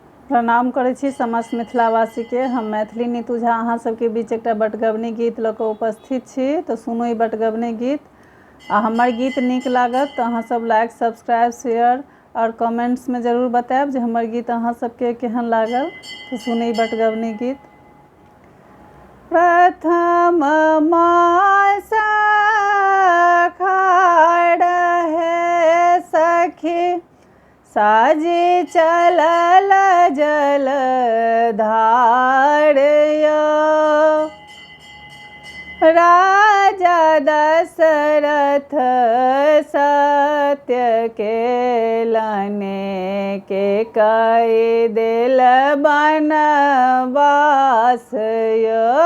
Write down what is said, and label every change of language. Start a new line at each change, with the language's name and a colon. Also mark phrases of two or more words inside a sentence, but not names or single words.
Maithili: प्रणाम करै छी समस्त मिथिलावासी के। हम मैथिली नीतू झा अहाँ सबके बीच एकटा बटगबनी गीत लऽ कऽ उपस्थित छी। तऽ सुनू ई बटगबनी गीत। आ हमर गीत नीक लागत तऽ अहाँ सब
English: like, subscribe, share
Maithili: और कमेंट्स में जरूर बताएब जे हमर गीत अहाँ सबके केहन लागल। तो सुनू ई बटगबनी गीत। प्रथम मास खाड़ है सखी, साजी चलल जल धार यो। राजा दशरथ सत्य के लने के कई दिल बनवास यो।